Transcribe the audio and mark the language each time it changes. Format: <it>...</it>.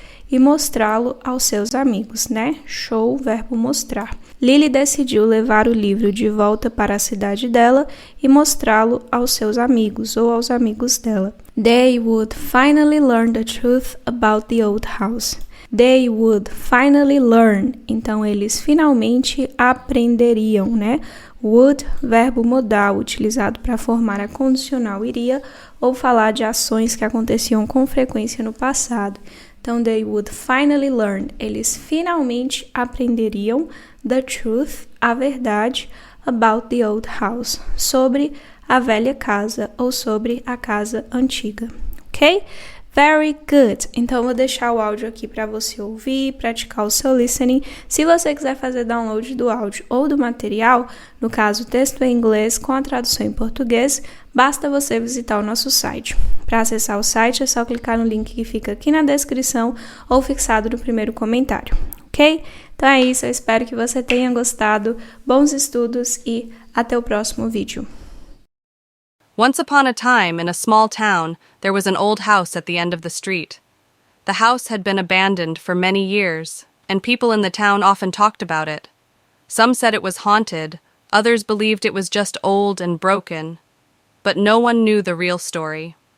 <pt>E mostrá-lo aos seus amigos, né? Show, verbo mostrar. Lily decidiu levar o livro de volta para a cidade dela e mostrá-lo aos seus amigos ou aos amigos dela.</pt> <en>They would finally learn the truth about the old house. They would finally learn.</en> <pt>Então, eles finalmente aprenderiam, né? Would, verbo modal, utilizado para formar a condicional iria ou falar de ações que aconteciam com frequência no passado.</pt> <en>Então, they would finally learn.</en> <pt>Eles finalmente aprenderiam</pt> <en>the truth,</en> <pt>a verdade,</pt> <en>about the old house,</en> <pt>sobre a velha casa ou sobre a casa antiga. Ok? Very good. Então, eu vou deixar o áudio aqui para você ouvir, praticar o seu listening. Se você quiser fazer download do áudio ou do material, no caso, texto em inglês com a tradução em português, basta você visitar o nosso site. Para acessar o site, é só clicar no link que fica aqui na descrição ou fixado no primeiro comentário, ok? Então é isso, eu espero que você tenha gostado. Bons estudos e até o próximo vídeo.</pt> <en>Once upon a time, in a small town, there was an old house at the end of the street. The house had been abandoned for many years, and people in the town often talked about it. Some said it was haunted, others believed it was just old and broken, but no one knew the real story.</en>